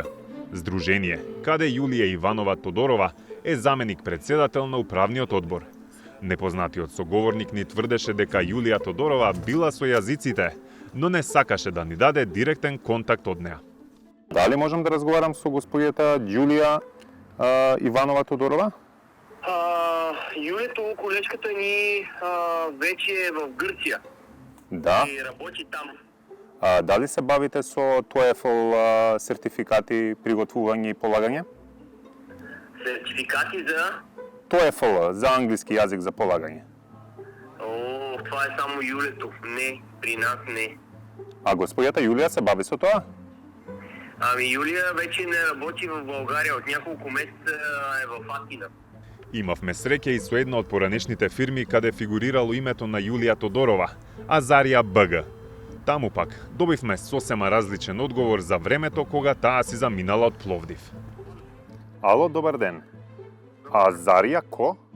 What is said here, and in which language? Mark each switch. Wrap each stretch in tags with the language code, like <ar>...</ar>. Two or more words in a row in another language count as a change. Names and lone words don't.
<mk>Здружение, каде Јулија Иванова Тодорова е заменик председател на управниот одбор. Непознатиот соговорник ни тврдеше дека Јулија Тодорова била со јазиците, но не сакаше да ни даде директен контакт од неа. Дали можам да разговарам со господјата Јулија Иванова Тодорова?</mk> <bg>Юлето, колежката ни вече е в Гърция. Да. И работи там.</bg> <mk>Дали се бавите со TOEFL сертификати, приготвување и полагање? Сертификати за? TOEFL, за англиски јазик за полагање.</mk> <bg>Това е само Юлето. Не, при нас не.</bg> <mk>А господјата Јулија се бави со тоа?</mk> <bg>Юлия вече не работи в България, от няколко месеца е в Атина.</bg> <mk>Имавме среќа и со една од поранешните фирми каде фигурирало името на Јулија Тодорова, Азарија БГ. Таму пак добивме сосема различен одговор за времето кога таа си заминала од Пловдив. Ало, добар ден. Азарија Ко?</mk>